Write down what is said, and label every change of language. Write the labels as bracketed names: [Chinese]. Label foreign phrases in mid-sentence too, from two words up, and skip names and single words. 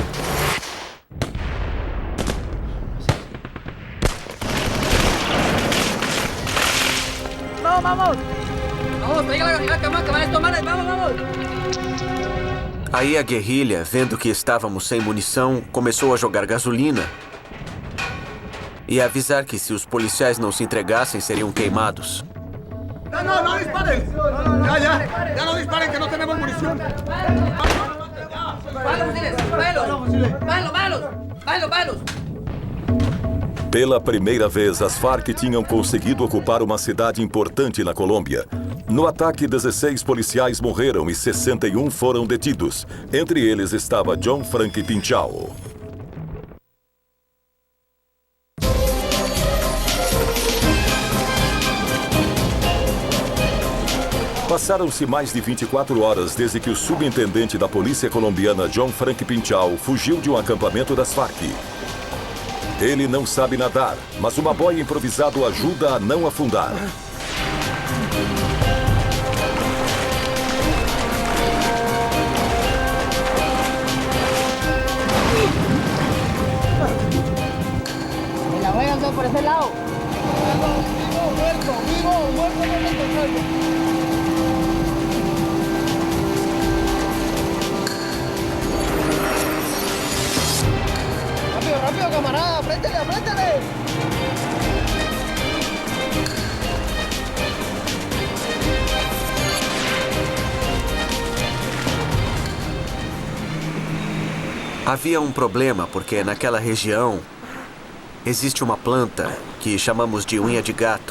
[Spanish] ¡Vamos, vamos! ¡Vamos, traiga la cama, vamos, vamos! [Portuguese] Aí a guerrilha, vendo que estávamos sem munição, começou a jogar gasolina e a avisar que se os policiais não se entregassem, seriam queimados. [Spanish] No disparen. Ya no disparen, que no tenemos munición. ¡Palos! [Portuguese] Pela primeira vez, as Farc tinham conseguido ocupar uma cidade importante na Colômbia. No ataque, 16 policiais morreram e 61 foram detidos. Entre eles estava John Frank Pinchao. Passaram-se mais de 24 horas desde que o subintendente da polícia colombiana, John Frank Pinchao, fugiu de um acampamento das Farc. Ele não sabe nadar, mas uma boia improvisada o ajuda a não afundar. [Spanish] La voy a andar por ese lado. Rápido, camarada, apriétale. [Portuguese] Havia um problema porque naquela região existe uma planta que chamamos de unha de gato.